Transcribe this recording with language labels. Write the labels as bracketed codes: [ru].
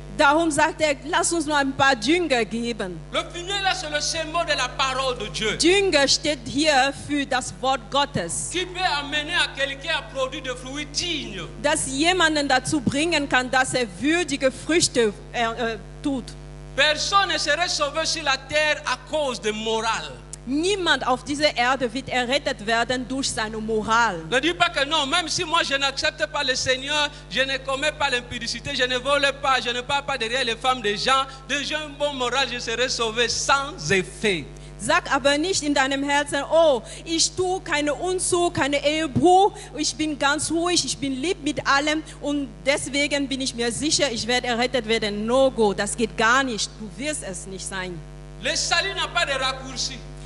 [de] Darum sagt er, lass uns noch ein paar Dünger geben. [fr] Le fumier là, c'est le symbole de la parole de Dieu. [de] Dünger steht hier für das Wort Gottes, [fr] Qui peut amener à quelqu'un à produire des fruits dignes. [de] das jemanden dazu bringen kann, dass er würdige Früchte tut. [fr] Personne ne serait sauvé sur la terre à cause de morale. [de] Niemand auf dieser Erde wird errettet werden durch seine Moral. [fr] Ne dis pas que non, même si moi je n'accepte pas le Seigneur, je ne commets pas l'impudicité, je ne vole pas, je ne parle pas derrière les femmes des gens, de j'ai un bon moral, je serai sauvé sans effet. [de] Sag aber nicht in deinem Herzen, oh, ich tue keine Unzug, keine Ehebruch, ich bin ganz ruhig, ich bin lieb mit allem und deswegen bin ich mir sicher, ich werde errettet werden. [en] No go, [de] das geht gar nicht, du wirst es nicht sein. [fr] Le salut n'a pas de raccourci.